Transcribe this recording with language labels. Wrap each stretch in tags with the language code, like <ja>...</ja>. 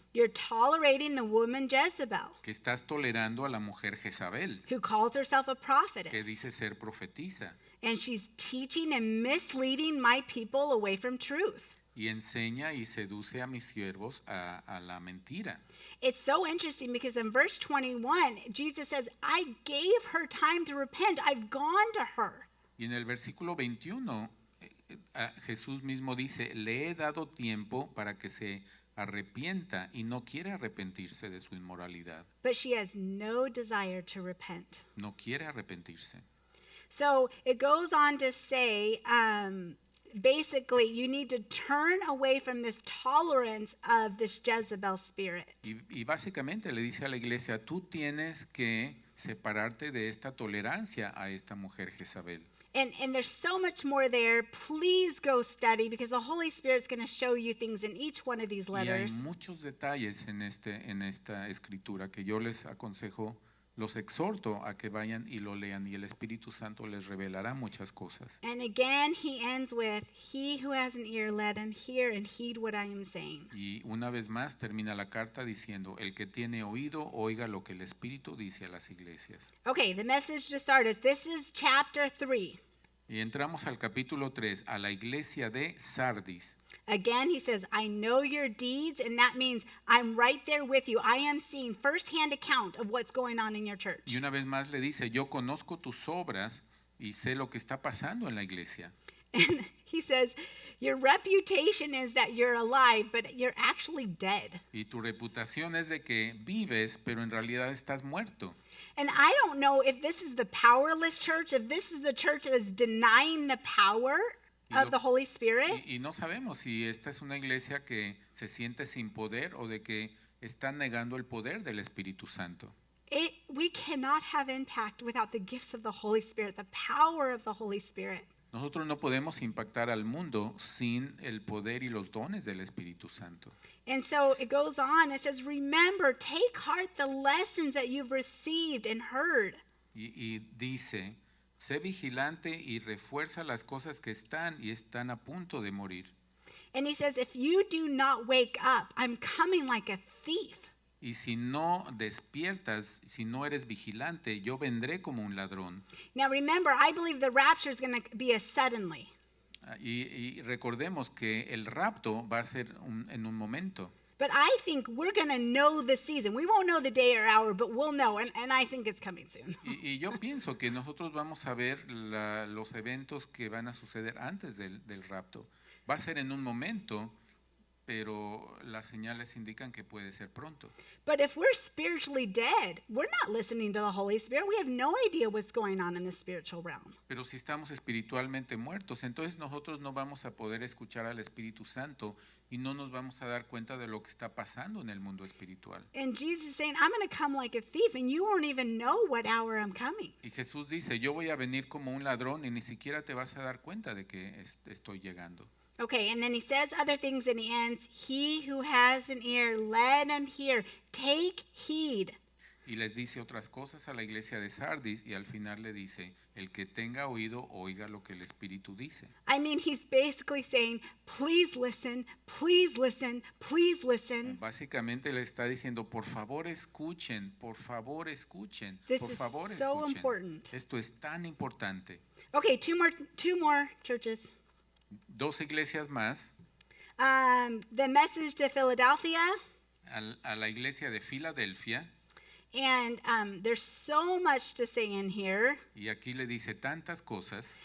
<en>You're tolerating the woman Jezebel,</en> <es>que estás tolerando a la mujer Jezabel,</es> <en>who calls herself a</en> <es>que</es> <en>prophetess,</en> <es>dice ser profetisa,</es> <en>and she's teaching and misleading my people away from truth.</en> <es>y enseña y seduce a mis siervos a la mentira.</es> <en>It's so interesting because in verse 21, Jesus says, I gave her time to repent. I've gone to her.</en> <es>Y en el versículo 21, Jesús mismo dice, le he dado tiempo para que se arrepienta y no quiere arrepentirse de su inmoralidad.</es> <en>But she has no desire to repent.</en> <es>No quiere arrepentirse.</es> <en>So it goes on to say, basically, you need to turn away from this tolerance of this Jezebel spirit.</en> <es>Y básicamente le dice a la iglesia, tú tienes que separarte de esta tolerancia a esta mujer Jezabel.</es> <en>And there's so much more there. Please go study because the Holy Spirit's going to show you things in each one of these</en> <es>Y hay</es> <en>letters.</en> <es>muchos detalles en esta escritura que yo les aconsejo los exhorto a que vayan y lo lean y el Espíritu Santo les revelará muchas cosas.</es> <en>And again, he ends with, he who has an ear, let him hear and heed what I am saying.</en> <es>Y una vez más termina la carta diciendo, el que tiene oído, oiga lo que el Espíritu dice a las iglesias.</es> <en>Okay, the message to start us. This is chapter 3.</en> <es>Y entramos al capítulo 3, a la iglesia de Sardis.</es> <en>Again, he says, I know your deeds, and that means I'm right there with you. I am seeing firsthand account of what's going on in your church.</en> <es>Y una vez más le dice, yo conozco tus obras y sé lo que está pasando en la iglesia.</es> <en>And he says, your reputation is that you're alive, but you're actually dead.</en> <es>Y tu reputación es de que vives, pero en realidad estás muerto.</es> <en>And I don't know if this is the powerless church, if this is the church that's denying the power of the Holy Spirit.</en> <es>Y no sabemos si esta es una iglesia que se siente sin poder o de que está negando el poder del Espíritu Santo.</es> <en>We cannot have impact without the gifts of the Holy Spirit, the power of the Holy Spirit.</en> <es>Nosotros no podemos impactar al mundo sin el poder y los dones del Espíritu Santo.</es> <en>And so it goes on, it says, remember, take heart the lessons that you've received and heard.</en> <es>Y dice, sé vigilante y refuerza las cosas que están y están a punto de morir.</es> <en>And he says, if you do not wake up, I'm coming like a thief.</en> <es>Y si no despiertas, si no eres vigilante, yo vendré como un ladrón.</es> <en>Now remember, I believe the rapture is going to be a suddenly.</en> <es>Y recordemos que el rapto va a ser en un momento.</es> <en>But I think we're going to know the season. We won't know the day or hour, but we'll know. And I think it's coming soon.</en> <es>Y yo pienso que nosotros vamos a ver los eventos que van a suceder antes del rapto. Va a ser en un momento, pero las señales indican que puede ser pronto.</es> <en>But if we're spiritually dead, we're not listening to the Holy Spirit. We have no idea what's going on in the spiritual realm.</en> <es>Pero si estamos espiritualmente muertos, entonces nosotros no vamos a poder escuchar al Espíritu Santo y no nos vamos a dar cuenta de lo que está pasando en el mundo espiritual.</es> <en>And Jesus is saying, I'm going to come like a thief, and you won't even know what hour I'm coming.</en> <es>Y Jesús dice, yo voy a venir como un ladrón y ni siquiera te vas a dar cuenta de que estoy llegando.</es> <en>Okay, and then he says other things and he ends, he who has an ear, let him hear. Take heed.</en> <es>Y les dice otras cosas a la iglesia de Sardis y al final le dice, el que tenga oído, oiga lo que el Espíritu dice.</es> <en>I mean, he's basically saying, please listen, please listen, please listen.</en> <es>Básicamente le está diciendo, por favor escuchen, por favor escuchen,</es> <en>This</en> <es>por</es> <en>is</en> <es>favor</es> <en>so</en> <es>escuchen.</es> <en>important.</en> <es>Esto es tan importante.</es> <en>Okay, two more churches.</en> <es>2 iglesias más,</es> <en>The message to Philadelphia,</en> <es>a la iglesia de Filadelfia,</es> <en>and there's so much to say in here,</en> <es>y aquí le dice tantas cosas,</es>